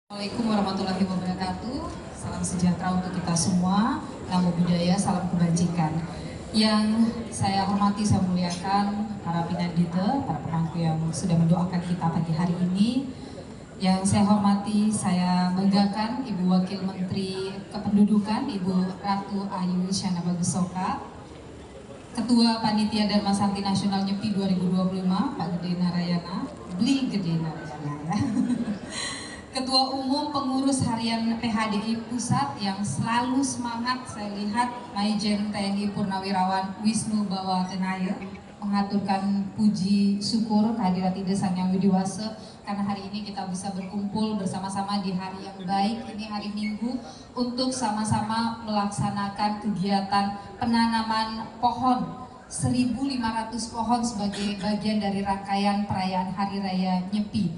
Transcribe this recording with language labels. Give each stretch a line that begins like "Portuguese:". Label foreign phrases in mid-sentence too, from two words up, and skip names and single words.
Arabic: السلام عليكم ورحمة الله وبركاته.
Indonesian: Salam sejahtera untuk kita semua.
Pali: Namo Buddhaya,
Indonesian: salam kebajikan. Yang saya hormati, saya muliakan para pinandita, para pemangku yang sudah mendoakan kita pagi hari ini. Yang saya hormati, saya banggakan Ibu Wakil Menteri Kependudukan, Ibu Ratu Ayu Isyana Bagusoka, Ketua Panitia Dharma Santi Nasional Nyepi 2025, Pak Gede Narayana, Beli Gede Narayana ya. Ketua Umum Pengurus Harian PHDI Pusat yang selalu semangat, saya lihat Maijen TNI Purnawirawan Wisnu Bawa Tenaya mengaturkan puji syukur kehadirat Ide Sang Yang Widiwasa karena hari ini kita bisa berkumpul bersama-sama di hari yang baik, ini hari Minggu, untuk sama-sama melaksanakan kegiatan penanaman pohon 1.500 pohon sebagai bagian dari rangkaian perayaan Hari Raya Nyepi.